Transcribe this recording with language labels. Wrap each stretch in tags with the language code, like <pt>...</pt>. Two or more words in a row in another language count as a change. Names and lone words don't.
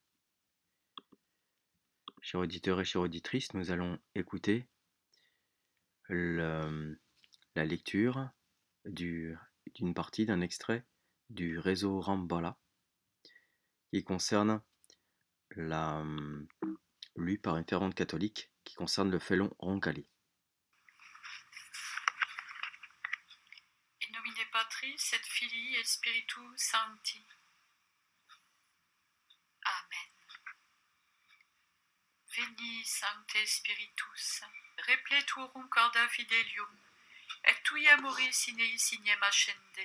<fr>Chers auditeurs et chères auditrices, nous allons écouter la lecture d'une partie d'un extrait du réseau Rambala qui concerne lu par une fervente catholique qui concerne le félon Roncalli.</fr> <la>In nomine Patris et Filii et Spiritus Sancti. Amen. Veni, Sancte Spiritus, repleturum corda fidelium, et tui amoris in eis ignem ascende.</la>